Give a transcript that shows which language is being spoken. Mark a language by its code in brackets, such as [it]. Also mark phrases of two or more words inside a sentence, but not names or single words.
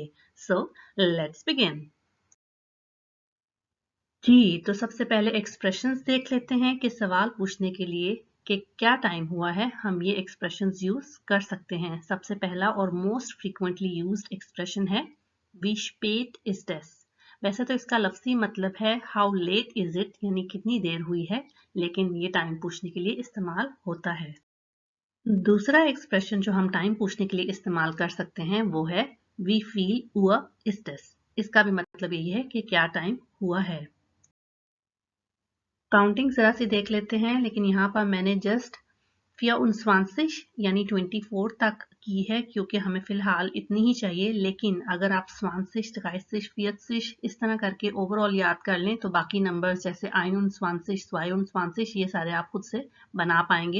[en] So let's begin. [hi] जी, तो सबसे पहले एक्सप्रेशंस देख लेते हैं कि सवाल पूछने के लिए कि क्या टाइम हुआ है हम ये एक्सप्रेशंस यूज कर सकते हैं। सबसे पहला और [en] most frequently used expression [hi] है [de] wie spät ist es। [hi] वैसे तो इसका लफ्जी मतलब है [en] how late is it, [hi] यानी कितनी देर हुई है, लेकिन ये टाइम पूछने के लिए इस्तेमाल होता है। दूसरा एक्सप्रेशन जो हम टाइम पूछने के लिए इस्तेमाल कर सकते हैं वो है [de] wie viel Uhr ist es। [hi] इसका भी मतलब यही है कि क्या टाइम हुआ है। काउंटिंग जरा सी देख लेते हैं, लेकिन यहाँ पर मैंने जस्ट 24 यानी 24 तक की है क्योंकि हमें फिलहाल इतनी ही चाहिए। लेकिन अगर आप 20, 30, 40 इस तरह करके ओवरऑल याद कर लें तो बाकी नंबर्स जैसे 21, 22 ये सारे आप खुद से बना पाएंगे।